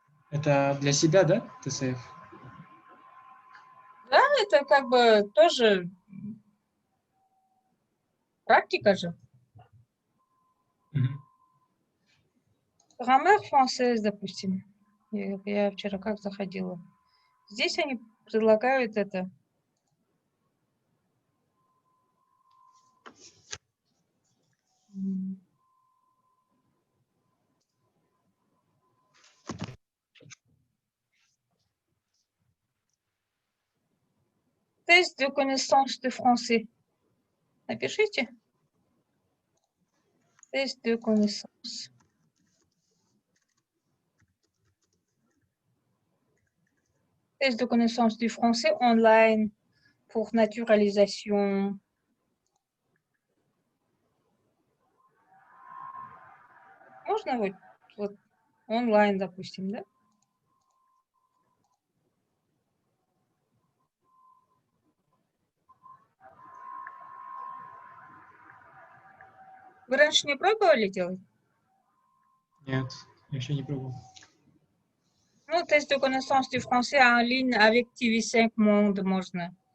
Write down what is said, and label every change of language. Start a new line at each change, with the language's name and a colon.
Russian: Это для себя, да, ТСФ? Да, это как бы тоже практика же. Мгм.
French: Grammaire française,
Russian: допустим. Я вчера как заходила. Здесь они предлагают это.
French: м, Тест de connaissance de français.
Russian: Напишите.
French: Тест de connaissance. Test de connaissance du français online pour naturalisation.
Russian: Можно вот онлайн, допустим, да? Вы раньше не пробовали делать? Нет, я еще не пробовал.
French: Ну, тест de connaissance du français en ligne avec TV5 Monde можно.